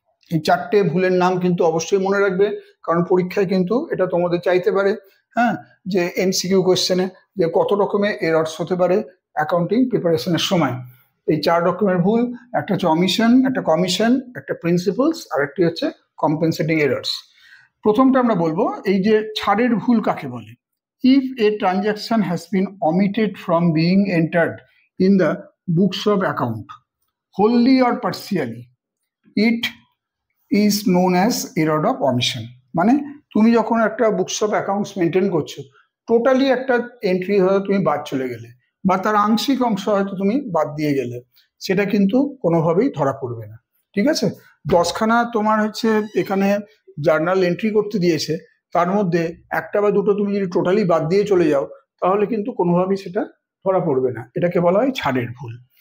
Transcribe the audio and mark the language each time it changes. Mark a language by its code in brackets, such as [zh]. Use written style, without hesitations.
[bn] এই 4টে ভুলের নাম কিন্তু অবশ্যই মনে রাখবে, কারণ পরীক্ষায় কিন্তু এটা তোমাদের চাইতে পারে, হ্যাঁ, যে এমসিকিউ কোয়েশ্চেনে যে কত রকমের এরর্স হতে পারে অ্যাকাউন্টিং প্রিপারেশনের সময়। এই 4 রকমের ভুল, একটা হচ্ছে অমিশন, একটা কমিশন, একটা প্রিন্সিপলস, আর একটি হচ্ছে কম্পেনসেটিং এরর্স। প্রথমটা আমরা বলবো এই যে ছাড়ের ভুল কাকে বলে। [en] If a transaction has been omitted from being entered in the books of account wholly or partially, it is known as error of omission। [bn] মানে তুমি যখন একটা বুকস অফ অ্যাকাউন্টস মেনটেন করছো, টোটালি একটা এন্ট্রি হয়তো তুমি বাদ চলে গেলে বা তার আংশিক অংশ হয়তো তুমি বাদ দিয়ে গেলে, সেটা কিন্তু কোনোভাবেই ধরা পড়বে না। ঠিক আছে, 10খানা তোমার হচ্ছে এখানে জার্নাল এন্ট্রি করতে দিয়েছে তার মধ্যে একটা বা দুটো তুমি যদি টোটালি বাদ দিয়ে চলে যাও তাহলে কিন্তু কোনোভাবেই সেটা ধরা পড়বে না, এটাকে বলা হয় ছাড়ের ভুল।